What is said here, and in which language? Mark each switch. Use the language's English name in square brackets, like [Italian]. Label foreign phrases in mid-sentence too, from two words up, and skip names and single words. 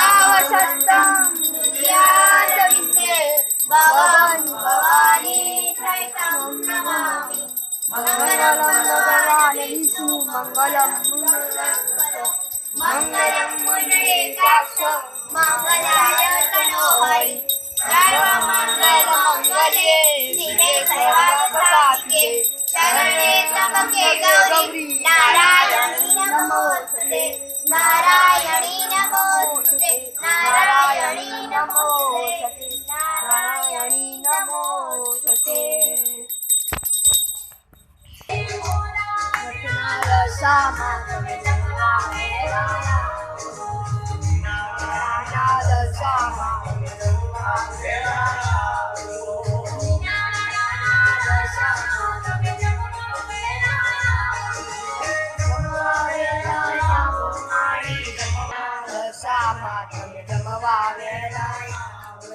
[Sanskrit] સદા વસંતમ ભગવાન ભવાની नमामि મંગલમ ભગવાન વિષ્ણુ મંગલમ मङ्गलं मुनिरेकाक्ष मङ्गलाय तनो हरि सर्वमङ्गलमङ्गले शिवे सर्वार्थसाधिके शरणे त्र्यम्बके गौरी नारायणी नमोस्तुते नारायणी नमोस्तुते नारायणी नमोस्तुते નારાયણી નમોસ્તે [Gujarati] રસમાં તમે જમવા વેલાયા રસમાં તમે જમવા રસામાં તમે જમવા વેલાયા